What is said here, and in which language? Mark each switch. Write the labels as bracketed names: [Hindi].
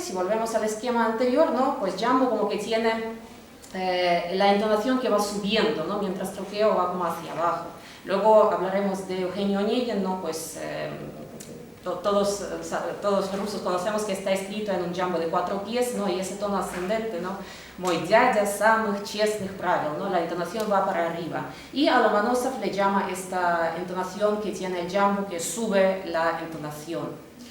[Spanish] Si volvemos al esquema anterior, ¿no? Pues jambo como que tiene la entonación que va subiendo, ¿no? Mientras troqueo va como hacia abajo. Luego hablaremos de Eugenio Onegin, ¿no? Pues todos los rusos conocemos que está escrito en un jambo de 4 pies, ¿no? Y ese tono ascendente, ¿no? [Russian] Мой дядя самых честных правил, [Spanish] ¿no? La entonación va para arriba. Y a Lomonosov le llama esta entonación que tiene el jambo que sube la entonación.